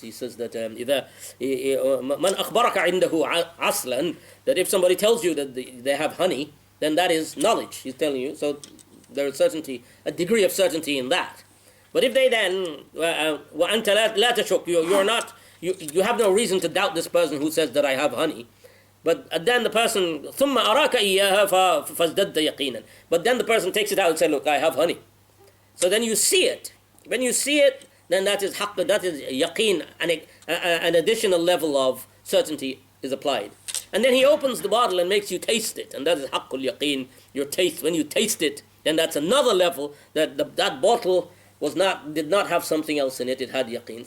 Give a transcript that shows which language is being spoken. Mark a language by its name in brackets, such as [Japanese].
[English] He says that [Arabic] إذا من أخبرك عنده عسلا, [English] that if somebody tells you that they have honey, then that is knowledge. He's telling you. So there is certainty, a degree of certainty in that. But if they then [Arabic] وأنت لا تشك, [English] you have no reason to doubt this person who says that I have honey. But then the person [Arabic] ثم أراك إياها فازددت يقينا. [English] But then the person takes it out and says, look, I have honey. So then you see it. When you see it, then that is haqq, that is yaqeen, an additional level of certainty is applied. And then he opens the bottle and makes you taste it, and that is haqqul yaqeen, your taste. When you taste it, then that's another level, that that bottle did not have something else in it, it had yaqeen.